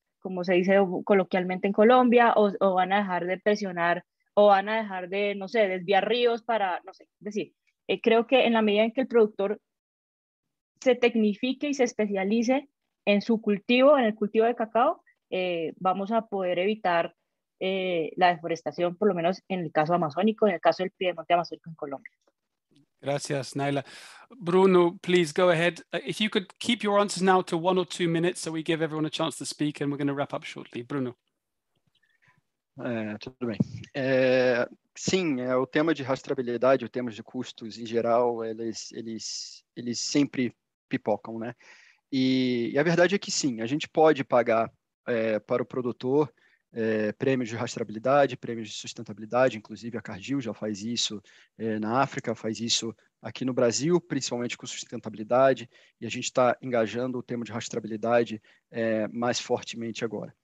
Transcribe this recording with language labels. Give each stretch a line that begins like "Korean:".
Spanish: como se dice coloquialmente en Colombia, o van a dejar de presionar, o van a dejar de, no sé, desviar ríos para, no sé, es decir, creo que en la medida en que el productor se tecnifique y se especialice en su cultivo, en el cultivo de cacao, vamos a poder evitar la deforestación, por lo menos en el caso amazónico, en el caso del Piedemonte amazónico en Colombia. Gracias,
English: Naila. Bruno, please go ahead. If you could keep your answers now to 1 or 2 minutes so we give everyone a chance to speak, and we're going to wrap up shortly. Bruno.
Portuguese: Tudo bem. Sim, o tema de rastreabilidade, o tema de custos em geral, eles sempre pipocam, né? E a verdade é que sim, a gente pode pagar para o produtor prêmios de rastreabilidade, prêmios de sustentabilidade, inclusive a Cargill já faz isso na África, faz isso aqui no Brasil, principalmente com sustentabilidade, e a gente está engajando o tema de rastreabilidade mais fortemente agora.